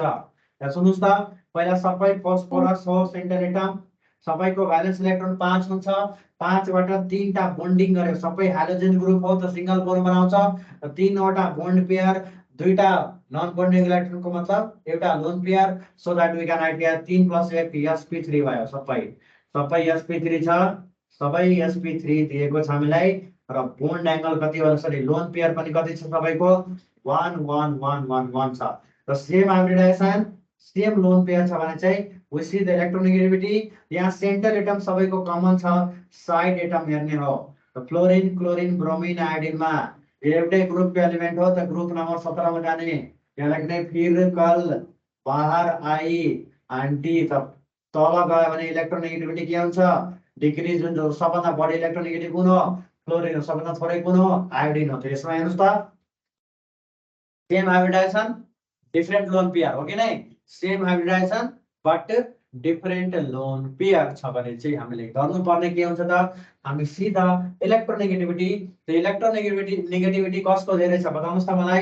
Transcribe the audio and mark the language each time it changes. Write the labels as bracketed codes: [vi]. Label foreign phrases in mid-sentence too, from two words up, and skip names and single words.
[ne] यहाँ सुन्नुस् त पहिला सबै फस्फोरस हो [en] central atom [ne] सबैको [en] valence electron [ne] 5 हुन्छ। 5 बाट 3 टा बोन्डिङ गर्यो सबै [en] hydrogen group [ne] हो त [en] single bond [ne] बनाउँछ। 3 वटा [en] bond pair [ne] 2 टा [en] non bonding electron [ne] को मतलब एउटा [en] lone pair so that we can write here [ne] 3 + 1 sp3 भयो। सबै sp3 छ, सबै sp3 दिएको छ हामीलाई र [en] bond angle [ne] कति हो सरी [en] lone pair [ne] पनि कति छ सबैको 1 1 1 1 1 छ। र [en] same hybridization same lone pair [ne] छ भने चाहिँ [en] we see the electronegativity [ne] यहाँ [en] central atom [ne] सबैको कमन छ [en] side atom [ne] हेर्ने हो। त फ्लोरिन क्लोरिन ब्रोमिन आयोडिन मा एउटै [en] groupको element [ne] हो त [en] group number [ne] 17 मा जाने यहाँ लेख्ने फिर कल बाहर आई आन्टी त तल गयो भने इलेक्ट्रोनेगेटिभिटी के हुन्छ डिक्रिज हुन्छ। सबभन्दा बढी इलेक्ट्रोनेगेटिभ कुन हो क्लोरिन हो, सबभन्दा थोरै कुन हो आयोडिन हो। त यसमा हेर्नुस् त [en] same hybridization different lone pair [ne] हो कि नै [en] same hybridization but different lone pair [ne] छ भने चाहिँ हामीले गर्नुपर्ने के हुन्छ त हामी सिधा इलेक्ट्रोनेगेटिभिटी त इलेक्ट्रोनेगेटिभिटी कसको धेरै छ बताउनुस् त मलाई।